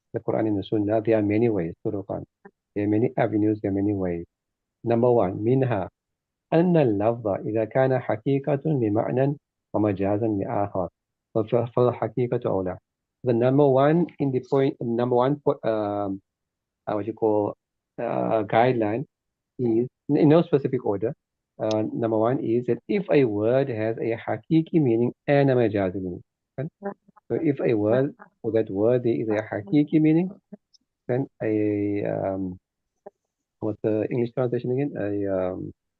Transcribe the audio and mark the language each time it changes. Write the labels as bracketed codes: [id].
[en] the Quran and the Sunnah, there are many ways to Quran. There are many avenues, there are many ways. [ar] Number one, منها أن اللفظ إذا كان حقيقة لمعنى ومجازا لآخر فالحقيقة أولى. [en] The number one in the point, number one, what you call guideline is in no specific order. Number one is that if a word has a hakiki meaning and a majazi meaning. Okay? So if a word, for that word there is a hakiki meaning, then what's the English translation again?